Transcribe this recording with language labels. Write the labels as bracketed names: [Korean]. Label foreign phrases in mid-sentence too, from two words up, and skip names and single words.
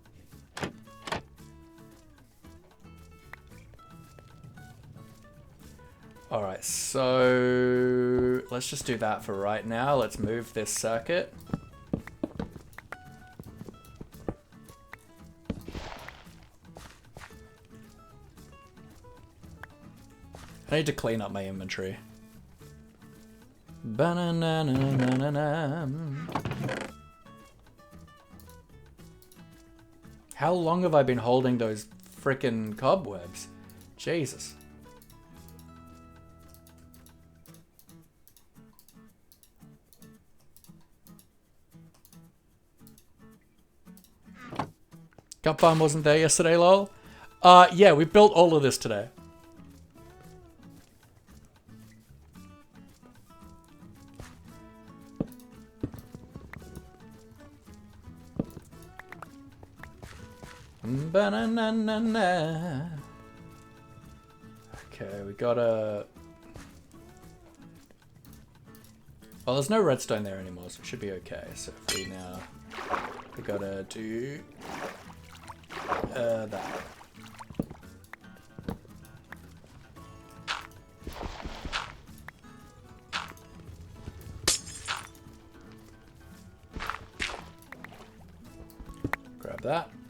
[English] Alright, so let's just do that for right now. Let's move this circuit. I need to clean up my inventory. Ba-na-na-na-na-na-na. How long have I been holding those frickin' cobwebs? Jesus. Cup farm wasn't there yesterday, lol. Yeah, we built all of this today. Ba-na-na-na-na. Okay, we gotta... Well, there's no redstone there anymore, so it should be okay. So if we now... We gotta do... that. Grab that.